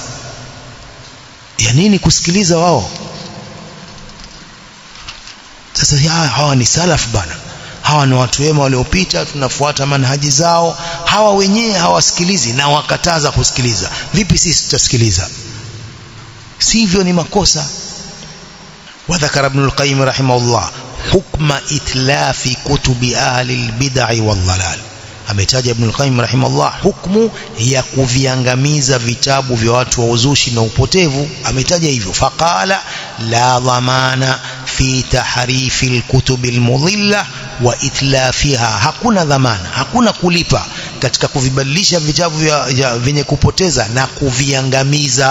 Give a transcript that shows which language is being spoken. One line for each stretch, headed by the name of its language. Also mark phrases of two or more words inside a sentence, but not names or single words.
Swahili: Ya nini kusikiliza wao? Sasa hawa ni salaf bana, hawa ni watu wema waliopita, tunafuata manhaji zao. Hawa wenyewe hawasikilizi na wakataza kusikiliza, vipi sisi tutasikiliza? Sivyo, ni makosa.
Arabic: وذكر ابن القيم رحمه الله حكم إتلاف كتب أهل البدع والضلال.
Swahili: Ametaja Ibn al-Qayyim rahimahullah hukumu ya kuviangamiza vitabu vya watu wa uzushi na upotevu. Ametaja hivyo,
Arabic: فقال لا ضمان في تحريف الكتب المضلة وإتلافها,
Swahili: hakuna dhamana, hakuna kulipa katika kuvibadilisha vitabu vyenye kupoteza na kuviangamiza.